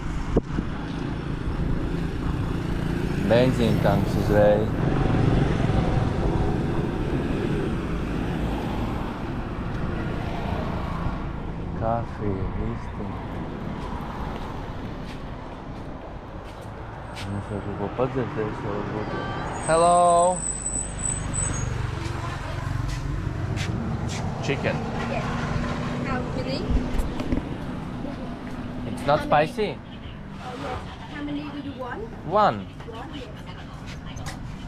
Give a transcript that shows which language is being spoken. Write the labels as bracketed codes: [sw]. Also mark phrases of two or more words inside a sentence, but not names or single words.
[lv] Benzīna tanks uzreiz. Kafija, vistiņa. Mēs jau kaut ko padzirdēs, jau būtu. [en] Hello! Chicken. Yes. How many? It's not spicy? Oh, yes. How many do you want? One. One, yes.